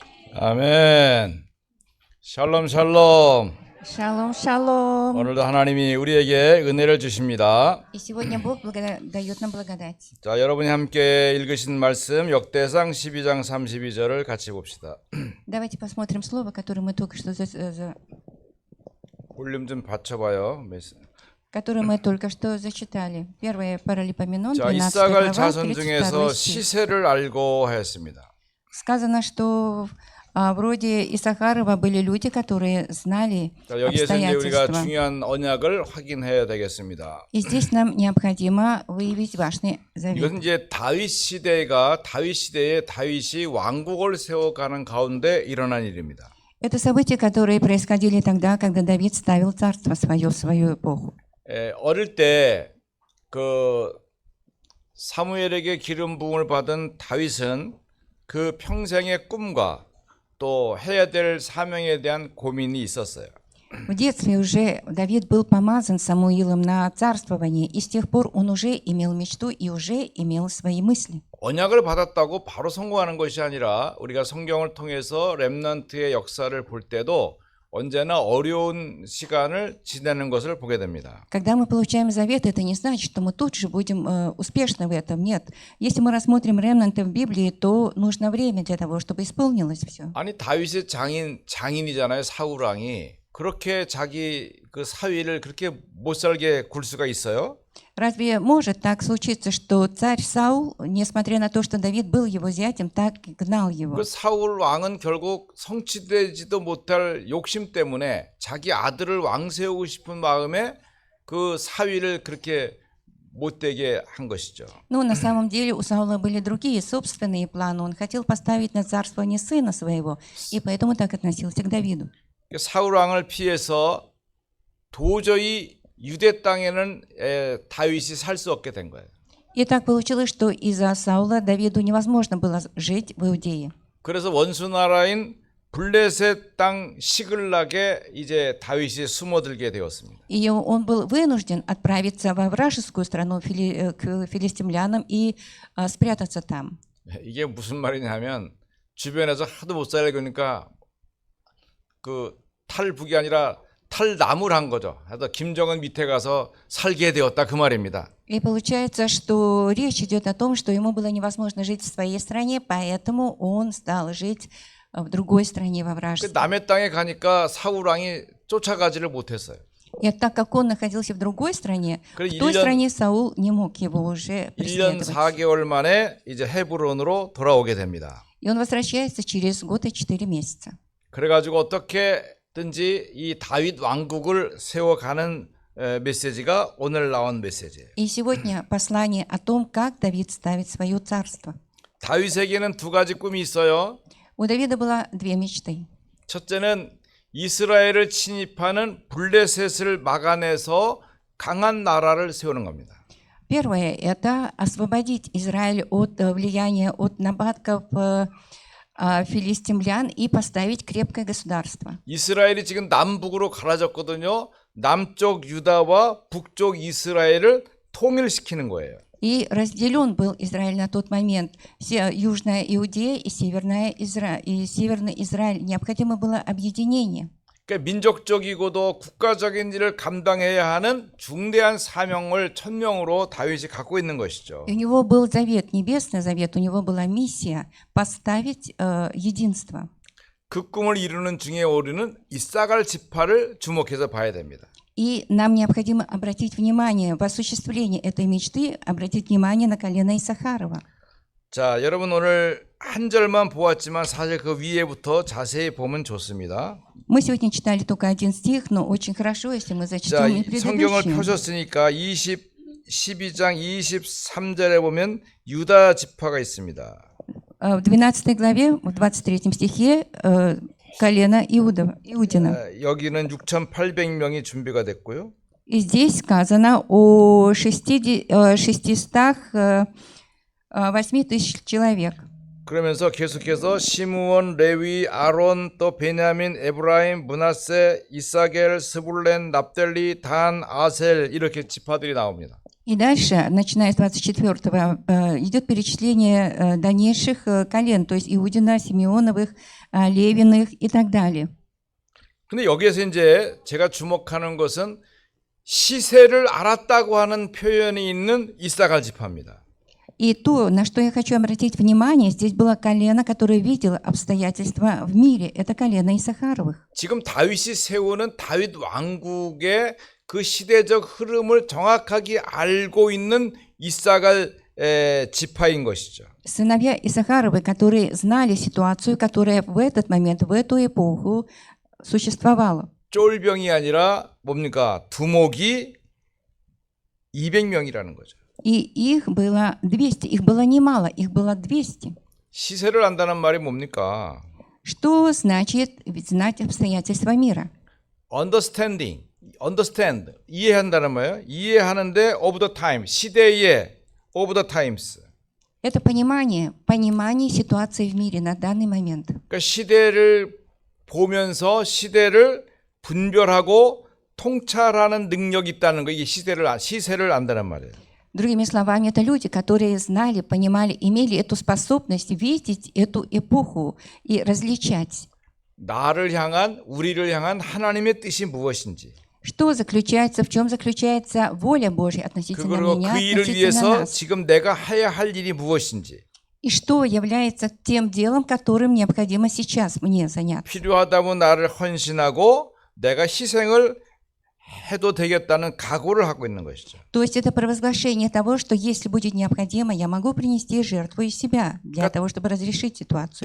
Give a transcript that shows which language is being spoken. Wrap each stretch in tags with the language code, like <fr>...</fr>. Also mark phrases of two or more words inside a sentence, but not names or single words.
<ko>아멘. 샬롬 샬롬.</ko> <ru>Шалом, шалом.</ru> <ko>오늘도 하나님이 우리에게 은혜를 주십니다.</ko> <ru>И сегодня Бог дает нам благодать.</ru> <ko>자, 여러분이 함께 읽으신 말씀 역대상 12장 32절을 같이 봅시다.</ko> <ru>Давайте посмотрим слово, которое мы только что</ru> <ko>볼륨 좀 받쳐봐요.</ko> <ru>зачитали. Первое Паралипоменон,</ru> <ko>자,</ko> <ru>12</ru> <ko>이삭을</ko> <ru>глава,</ru> <ko>자손</ko> <ru>32</ru> <ko>중에서</ko> <ru>стих.</ru> <ko>시세를 알고 하였습니다.</ko> <ru>Сказано, что вроде Исахарова были люди, которые знали</ru> <ko>자, 여기에서 이제 우리가</ko> <ru>обстоятельства.</ru> <ko>중요한 언약을 확인해야 되겠습니다.</ko> <ru>И здесь нам необходимо выявить важный завет.</ru> <ko>이것은 이제 다윗 시대에 다윗이 왕국을 세워가는 가운데 일어난 일입니다.</ko> <ru>Это события, которые происходили тогда, когда Давид ставил царство свое в свою эпоху.</ru> <ko>어릴 때 그 사무엘에게 기름 부음을 받은 다윗은 그 평생의 꿈과 또 해야 될 사명에 대한 고민이 있었어요.</ko> <ru>В детстве уже Давид был помазан Самуилом на царствование, и с тех пор он уже имел мечту и уже имел свои мысли.</ru> <ko>언약을 받았다고 바로 성공하는 것이 아니라 우리가 성경을 통해서 렘넌트의 역사를 볼 때도 언제나 어려운 시간을 지내는 것을 보게 됩니다.</ko> <ru>Когда мы получаем завет, это не значит, что мы тут же будем успешны в этом. Нет. Если мы рассмотрим ремнанты в Библии, то нужно время для того, чтобы исполнилось все.</ru> <ko>아니 다윗의 장인이잖아요. 사울 왕이 그렇게 자기 그 사위를 그렇게 못 살게 굴 수가 있어요?</ko> <ru>Разве может так случиться, что царь Саул, несмотря на то, что Давид был его зятем, так гнал его?</ru> <ko>그 사울 왕은 결국 성취되지도 못할 욕심 때문에 자기 아들을 왕 세우고 싶은 마음에 그 사위를 그렇게 못되게 한 것이죠.</ko> <ru>Ну, на самом деле у Саула были другие собственные планы. Он хотел поставить на царствование сына своего, и поэтому так относился к Давиду.</ru> <ko>사울 왕을 피해서 도저히 유대 땅에는 다윗이 살 수 없게 된 거예요.</ko> <ru>И так получилось, что из-за Саула Давиду невозможно было жить в Иудее.</ru> <ko>그래서 원수 나라인 블레셋 땅 시글락에 이제 다윗이 숨어들게 되었습니다.</ko> <ru>И он был вынужден отправиться во вражескую страну к филистимлянам и спрятаться там.</ru> <ko>이게 무슨 말이냐면 주변에서 하도 못 살게 그러니까 그 탈북이 아니라 탈남을 한 거죠. 그래서 김정은 밑에 가서 살게 되었다 그 말입니다.</ko> <ru>И получается, что речь идет о том, что ему было невозможно жить в своей стране, поэтому он стал жить в другой стране, во</ru> <ko>그</ko> <ru>вражеской.</ru> <ko>남의 땅에 가니까 사울 왕이 쫓아가지를 못했어요.</ko> <ru>И так как он находился в другой стране,</ru> <ko>그래,</ko> <ru>в той</ru> <ko>1년</ko> <ru>стране Саул не мог его уже</ru> <ko>1년</ko> <ru>преследовать.</ru> <ko>4개월 만에 이제 헤브론으로 돌아오게 됩니다.</ko> <ru>И он возвращается через год и 4 месяца.</ru> <ko>그래가지고 어떻게든지 이 다윗 왕국을 세워가는 메시지가 오늘 나온 메시지예요.</ko> <ru>И сегодня послание о том, как Давид ставит свое царство.</ru> <ko>다윗에게는 두 가지 꿈이 있어요.</ko> <ru>У Давида было две мечты.</ru> <ko>첫째는 이스라엘을 침입하는 블레셋을 막아내서 강한 나라를 세우는 겁니다.</ko> <ru>Первое – это освободить Израиль от влияния от нападков филистимлян и поставить крепкое государство.</ru> <ko>이스라엘이 지금 남북으로 갈라졌거든요. 남쪽 유다와 북쪽 이스라엘을 통일시키는 거예요.</ko> <ru>И разделен был Израиль на тот момент. Южная Иудея и Северный Израиль. Необходимо было объединение.</ru> <ko>그러니까 민족적이고도 국가적인 일을 감당해야 하는 중대한 사명을 천명으로 다윗이 갖고 있는 것이죠.</ko> <ru>И у него был завет, небесный завет, у него была миссия поставить единство.</ru> <ko>그 꿈을 이루는 중에 우리는 이사갈 지파를 주목해서 봐야 됩니다.</ko> <ru>И нам необходимо обратить внимание в осуществлении этой мечты, обратить внимание на колено Исахарова.</ru> <ko>자, 여러분 오늘 한 절만 보았지만 사실 그 위에부터 자세히 보면 좋습니다.</ko> <ru>Мы сегодня читали только один стих, но очень хорошо, если мы</ru> <ko>자,</ko> <ru>зачитаем и</ru> <ko>성경을</ko> <ru>предыдущий.</ru> <ko>펴셨으니까 12장 23절에 보면 유다 지파가 있습니다.</ko> <ru>В 12 главе, в 23 стихе, колено Иудина.</ru> <ko>여기는 6,800명이 준비가 됐고요.</ko> <ru>И здесь сказано о 608 тысяч человек.</ru> <ko>그러면서 계속해서 시므온, 레위, 아론, 또 베냐민, 에브라임, 므낫세, 이사겔, 스불렌, 납달리, 단, 아셀 이렇게 지파들이 나옵니다.</ko> <ru>И дальше, начиная с 24-го, идет перечисление дальнейших колен, то есть Иудина, Симеоновых, Левиных и так далее.</ru> <ko>근데 여기에서 이제 제가 주목하는 것은 시세를 알았다고 하는 표현이 있는 이사갈 지파입니다.</ko> <ru>И то, на что я хочу обратить внимание, здесь было колено, которое видело обстоятельства в мире. Это колено Исахаровых.</ru> <ko>지금 다윗이 세우는 다윗 왕국의 그 시대적 흐름을 정확하게 알고 있는 이사갈 지파인 것이죠.</ko> <ru>Сыновья Исахаровы, которые знали ситуацию, которая в этот момент, в эту эпоху существовала.</ru> <ko>쫄병이 아니라 뭡니까? 두목이 200명이라는 거죠.</ko> <ru>И их было 200, их было немало, их было 200.</ru> <ko>시세를 안다는 말이 뭡니까?</ko> <ru>Что значит ведь знать обстоятельства мира?</ru> <ko>understand, 이해한다는 말이에요. 이해하는데</ko> <en>of the time,</en> <ko>시대의</ko> <en>of the times.</en> <ru>Это понимание ситуации в мире на данный момент.</ru> <ko>그러니까 시대를 보면서 시대를 분별하고 통찰하는 능력이 있다는 거. 이게 시세를 안다는 말이에요.</ko> <ru>Другими словами, это люди, которые знали, понимали, имели эту способность видеть эту эпоху и различать.</ru> <ko>나를 향한, 우리를 향한 하나님의 뜻이 무엇인지.</ko> <ru>В чем заключается воля Божья относительно</ru> <ko>그리고</ko> <ru>меня,</ru> <ko>그 일을</ko> <ru>относительно</ru> <ko>위해서</ko> <ru>нас.</ru> <ko>지금 내가 해야 할 일이 무엇인지.</ko> <ru>И что является тем делом, которым необходимо сейчас мне заняться.</ru> <ko>필요하다면 나를 헌신하고 내가 희생을 해도 되겠다는 각오를 하고 있는 것이죠.</ko> <ru>То есть это провозглашение того, что если будет необходимо, я могу принести жертву из себя для того, чтобы разрешить ситуацию.</ru>